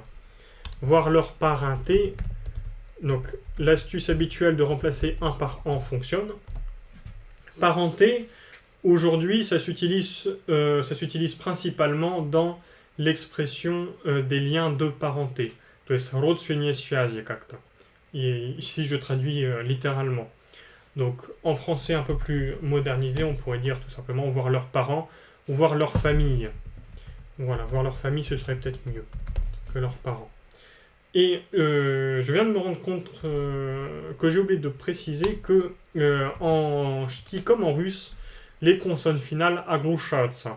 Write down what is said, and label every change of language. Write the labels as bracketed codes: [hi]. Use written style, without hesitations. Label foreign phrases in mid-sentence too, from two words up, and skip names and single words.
[fr] Voir leur parenté, donc l'astuce habituelle de remplacer un par en fonctionne. Parenté, aujourd'hui, ça s'utilise principalement dans l'expression des liens de parenté. [ru] То есть родственные связи как-то. [fr] Et ici, je traduis littéralement. Donc, en français un peu plus modernisé, on pourrait dire tout simplement voir leurs parents ou voir leur famille. Voilà, voir leur famille, ce serait peut-être mieux que leurs parents. Et je viens de me rendre compte que j'ai oublié de préciser que en ch'ti comme en russe, les consonnes finales aglouchаются.